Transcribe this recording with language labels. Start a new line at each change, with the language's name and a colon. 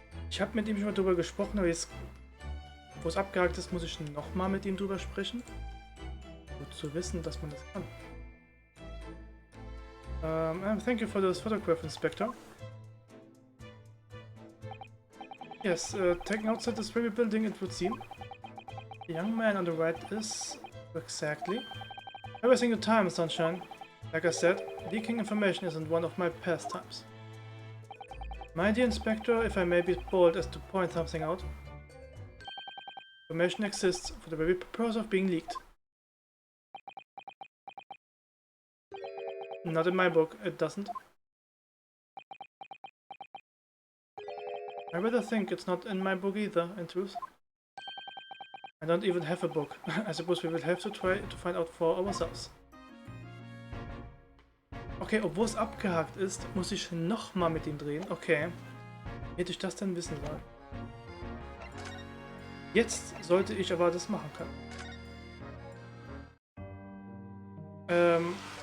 German: Ich habe mit ihm schon mal drüber gesprochen, aber jetzt, wo es abgehakt ist, muss ich nochmal mit ihm drüber sprechen. Gut zu wissen, dass man das kann.
English: Thank you for this photograph, Inspector. Yes, taken outside this very building, it would seem. The young man on the right is... exactly. Every single time, Sunshine. Like I said, leaking information isn't one of my pastimes. My dear Inspector, if I may be bold as to point something out, information exists for the very purpose of being leaked. Not in my book, it doesn't. I rather think it's not in my book either, in truth. I don't even have a book. I suppose we will have to try to find out for ourselves.
German: Okay, obwohl es abgehakt ist, muss ich nochmal mit ihm drehen. Okay. Hätte ich das denn wissen sollen? Jetzt sollte ich aber das machen können.